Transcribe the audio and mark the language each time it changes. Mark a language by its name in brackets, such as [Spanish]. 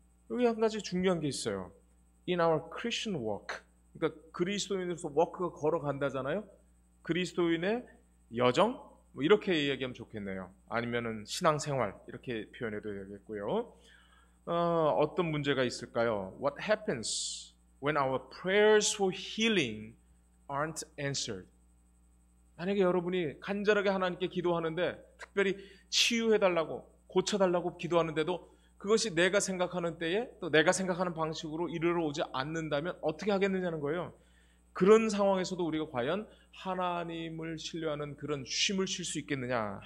[Korean] 여기 한 가지 중요한 게 있어요. [English] In our Christian walk, [Korean] 그러니까 그리스도인으로서 워크가 걸어간다잖아요. 그리스도인의 여정, 뭐 이렇게 이야기하면 좋겠네요. 아니면은 신앙생활 이렇게 표현해도 되겠고요. 어떤 문제가 있을까요? [English] What happens when our prayers for healing aren't answered? [Korean] 만약에 여러분이 간절하게 하나님께 기도하는데 특별히 치유해달라고 고쳐달라고 기도하는데도 그것이 내가 생각하는 때에 또 내가 생각하는 방식으로 이르러 오지 않는다면 어떻게 하겠느냐는 거예요. 그런 상황에서도 우리가 과연 하나님을 신뢰하는 그런 쉼을 쉴 수 있겠느냐?